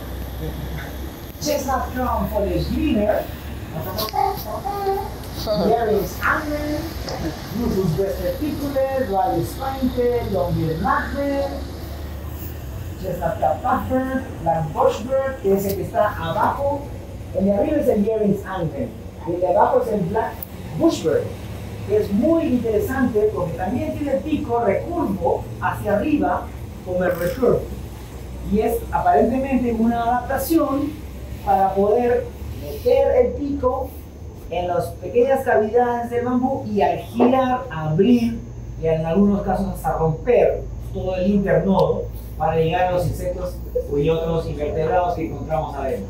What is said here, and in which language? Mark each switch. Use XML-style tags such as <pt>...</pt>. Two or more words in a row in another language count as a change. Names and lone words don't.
<es>Chestnut Crown Foliage Greener, Jerry's Angler, Rufus Breasted Piculet, Raleigh Spinetail, Longbeard Mackerel, Chestnut Cap Puffer, Black Bushbird, que es el que está abajo. El de arriba es el Jerry's Angler, y el de abajo es el Black Bushbird, que es muy interesante porque también tiene el pico recurvo hacia arriba como el recurvo. Y es aparentemente una adaptación para poder meter el pico en las pequeñas cavidades del bambú y al girar, abrir y en algunos casos hasta romper todo el internodo para llegar a los insectos y otros invertebrados que encontramos adentro.</es>